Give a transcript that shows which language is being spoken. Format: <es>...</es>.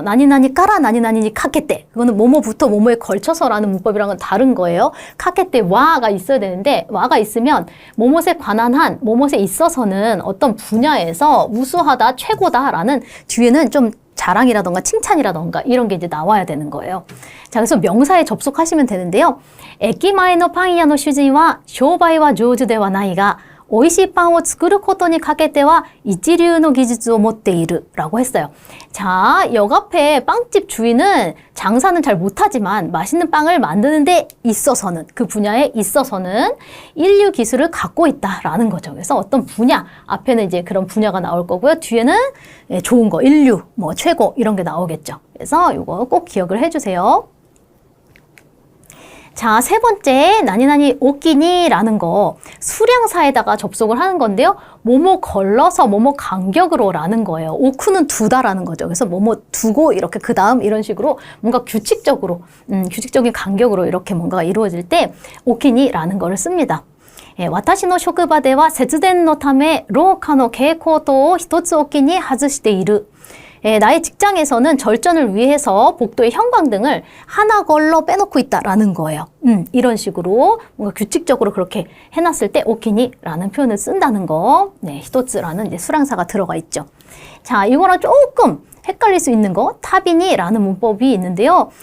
<ko>나니나니 까라 나니나니니 카케테. 그거는 뭐뭐부터 뭐뭐에 걸쳐서라는 문법이랑은 다른 거예요. 카케테 와가 있어야 되는데 와가 있으면 뭐뭐에 관한 한, 뭐뭐에 있어서는 어떤 분야에서 우수하다, 최고다라는 뒤에는 좀 자랑이라던가 칭찬이라던가 이런 게 이제 나와야 되는 거예요. 자, 그래서 명사에 접속하시면 되는데요.</ko> <ja>에키마에노 파인야노 슈진와 쇼바이와 조주ではないが 오이시 빵を作ることにかけては一流の技術を持っている</ja> <ko>라고 했어요. 자, 역 앞에 빵집 주인은 장사는 잘 못하지만 맛있는 빵을 만드는 데 있어서는 그 분야에 있어서는 인류 기술을 갖고 있다라는 거죠. 그래서 어떤 분야 앞에는 이제 그런 분야가 나올 거고요. 뒤에는 좋은 거, 인류, 뭐 최고 이런 게 나오겠죠. 그래서 이거 꼭 기억을 해주세요. 자, 세 번째, 나니나니 오끼니라는 거 수량사에다가 접속을 하는 건데요. 뭐뭐 걸러서 뭐뭐 간격으로 라는 거예요. 오쿠는 두다라는 거죠. 그래서 뭐뭐 두고 이렇게 그 다음 이런 식으로 뭔가 규칙적으로, 규칙적인 간격으로 이렇게 뭔가가 이루어질 때 오끼니라는 거를 씁니다.</ko> <ja>私の職場では節電のため廊下の蛍光灯を一つおきに外している.</ja> <ko>나의 직장에서는 절전을 위해서 복도의 형광등을 하나 걸러 빼놓고 있다라는 거예요. 이런 식으로 뭔가 규칙적으로 그렇게 해놨을 때 오키니라는 표현을 쓴다는 거. 네, 히토츠라는 이제 수량사가 들어가 있죠. 자, 이거랑 조금 헷갈릴 수 있는 거 타비니라는 문법이 있는데요.</ko>